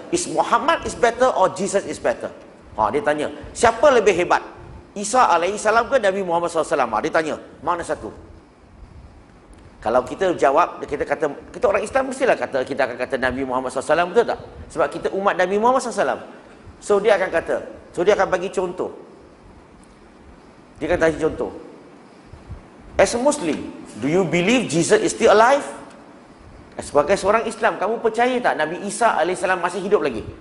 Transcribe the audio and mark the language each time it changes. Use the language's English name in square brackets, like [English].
[English] Is Muhammad is better or Jesus is better? [Malay] Dia tanya, siapa lebih hebat? Isa alaihissalam ke Nabi Muhammad SAW? Dia tanya, mana satu? Kalau kita jawab, kita orang Islam mestilah kita akan kata Nabi Muhammad SAW, betul tak? Sebab kita umat Nabi Muhammad SAW. So dia akan bagi contoh. Dia akan kasih contoh. [English] As a Muslim, do you believe Jesus is still alive? [Malay] Sebagai seorang Islam, kamu percaya tak Nabi Isa alaihissalam masih hidup lagi?